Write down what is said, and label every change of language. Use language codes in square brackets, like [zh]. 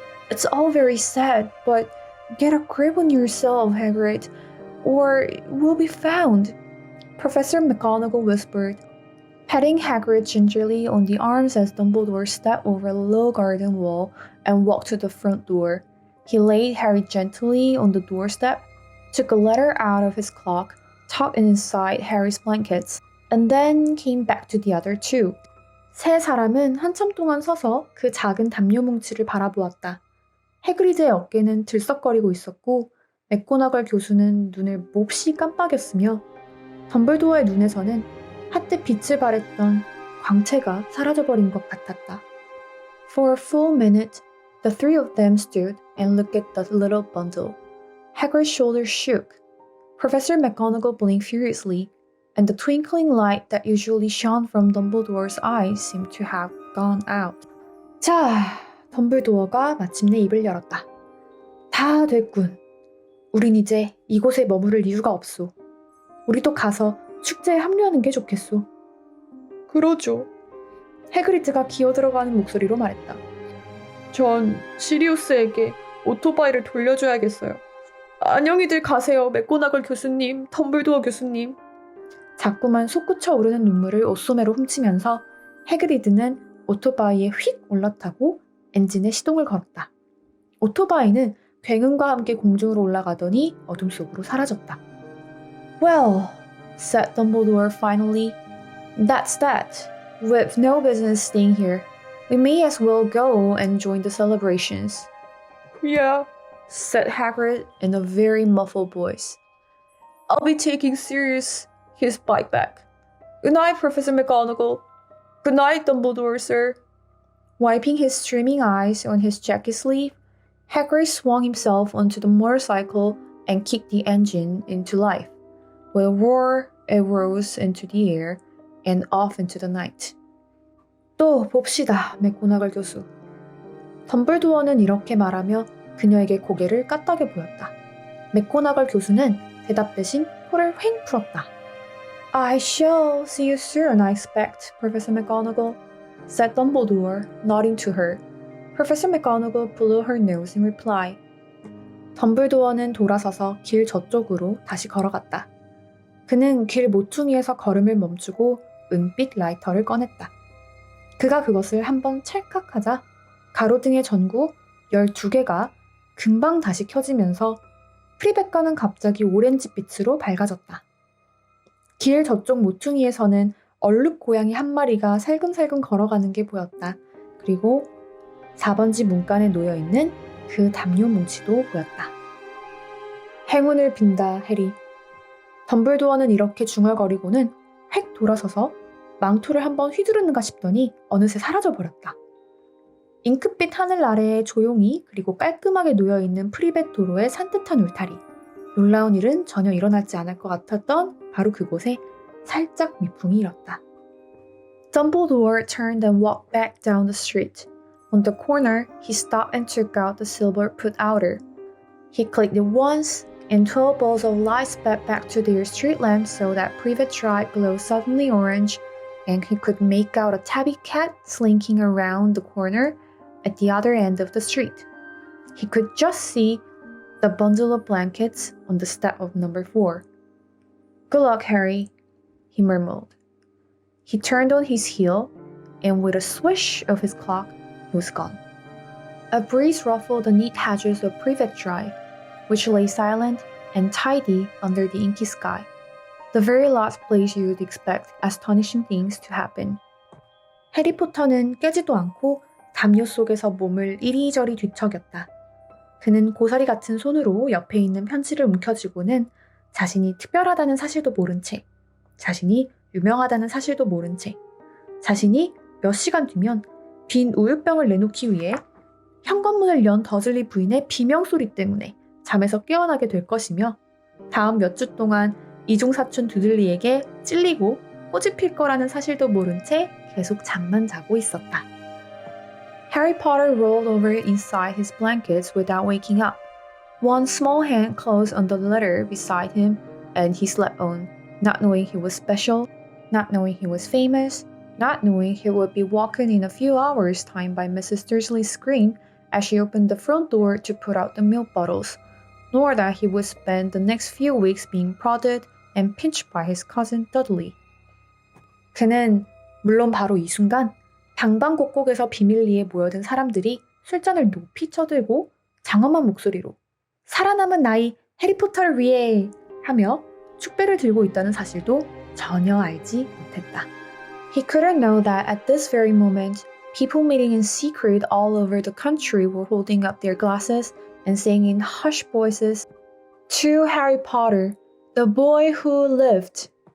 [en] It's all very sad, but get a grip on yourself, Hagrid, or we'll be found, Professor McGonagall whispered, patting Hagrid gingerly on the arms as Dumbledore stepped over the low garden wall and walked to the front door. He laid Harry gently on the doorstep, took a letter out of his cloak, tucked it inside Harry's blankets, and then came back to the other two. [ko] 세 사람은 한참 동안 서서 그 작은 담요 뭉치를 바라보았다. 해그리드의 어깨는 들썩거리고 있었고 맥고나걸 교수는 눈을 몹시 깜빡였으며 덤블도어의 눈에서는 한때 빛을 발했던 광채가 사라져버린 것 같았다. [en] For a full minute, the three of them stood and looked at the little bundle. Hagrid's shoulders shook. Professor McGonagall blinked furiously, and the twinkling light that usually shone from Dumbledore's eyes seemed to have gone out. [ko] 자, 덤블도어가 마침내 입을 열었다. 다 됐군. 우린 이제 이곳에 머무를 이유가 없소. 우리도 가서 축제에 합류하는 게 좋겠소. 그러죠. 해그리드가 기어들어가는 목소리로 말했다. 전 시리우스에게 오토바이를 돌려줘야겠어요. 안녕히들 가세요, 맥고나걸 교수님, 덤블도어 교수님. 자꾸만 솟구쳐 오르는 눈물을 옷소매로 훔치면서 해그리드는 오토바이에 휙 올라타고 엔진에 시동을 걸었다. 오토바이는 굉음과 함께 공중으로 올라가더니 어둠 속으로 사라졌다. [en] Well, said Dumbledore finally, that's that. We've no business staying here. We may as well go and join the celebrations. Yeah, said Hagrid in a very muffled voice. I'll be taking Sirius his bike back. Good night, Professor McGonagall. Good night, Dumbledore, sir. Wiping his streaming eyes on his jacket sleeve, Hagrid swung himself onto the motorcycle and kicked the engine into life. With a roar, it rose into the air and off into the night. [ko] 또 봅시다, 맥고나걸 교수. 덤블도어는 이렇게 말하며 그녀에게 고개를 까딱여 보였다. 맥고나걸 교수는 대답 대신 코를 휑 풀었다. [en] I shall see you soon, I expect, Professor McGonagall, said Dumbledore, nodding to her. Professor McGonagall blew her nose in reply. [ko] 덤블도어는 돌아서서 길 저쪽으로 다시 걸어갔다. 그는 길 모퉁이에서 걸음을 멈추고 은빛 라이터를 꺼냈다. 그가 그것을 한번 찰칵하자 가로등의 전구 12개가 금방 다시 켜지면서 프리벳과는 갑자기 오렌지빛으로 밝아졌다. 길 저쪽 모퉁이에서는 얼룩 고양이 한 마리가 살금살금 걸어가는 게 보였다. 그리고 4번지 문간에 놓여있는 그 담요 뭉치도 보였다. 행운을 빈다, 해리. 덤블도어는 이렇게 중얼거리고는 획 돌아서서 망토를 한번 휘두르는가 싶더니 어느새 사라져버렸다. 잉크빛 하늘 아래에 조용히 그리고 깔끔하게 놓여있는 프리벳 도로의 산뜻한 울타리. 놀라운 일은 전혀 일어나지 않을 것 같았던 바로 그곳에 살짝 미풍이 일었다. [en] Dumbledore turned and walked back down the street. On the corner, he stopped and took out the silver put-outer. He clicked it once, and 12 balls of light sped back to their street lamps so that Privet Drive glowed suddenly orange, and he could make out a tabby cat slinking around the corner at the other end of the street. He could just see the bundle of blankets on the step of number 4. Good luck, Harry, he murmured. He turned on his heel, and with a swish of his clock, he was gone. A breeze ruffled the neat hedges of Privet Drive, which lay silent and tidy under the inky sky, the very last place you would expect astonishing things to happen. [ko] 해리포터는 깨지도 않고 담요 속에서 몸을 이리저리 뒤척였다. 그는 고사리 같은 손으로 옆에 있는 편지를 움켜쥐고는 자신이 특별하다는 사실도 모른 채, 자신이 유명하다는 사실도 모른 채, 자신이 몇 시간 뒤면 빈 우유병을 내놓기 위해 현관문을 연 더즐리 부인의 비명소리 때문에 잠에서 깨어나게 될 것이며 다음 몇 주 동안 이중사촌 두들리에게 찔리고 꼬집힐 거라는 사실도 모른 채 계속 잠만 자고 있었다. [en] Harry Potter rolled over inside his blankets without waking up. One small hand closed on the letter beside him, and he slept on, not knowing he was special, not knowing he was famous, not knowing he would be woken in a few hours' time by Mrs. Dursley's scream as she opened the front door to put out the milk bottles, nor that he would spend the next few weeks being prodded and pinched by his cousin Dudley. [ko] 그는 물론 바로 이 순간 방방곡곡에서 비밀리에 모여든 사람들이 술잔을 높이 쳐들고 장엄한 목소리로 살아남은 나이 해리포터를 위해 하며 축배를 들고 있다는 사실도 전혀 알지 못했다. [en] He couldn't know that at this very moment, people meeting in secret all over the country were holding up their glasses and saying in hushed voices, "To Harry Potter, the boy who lived."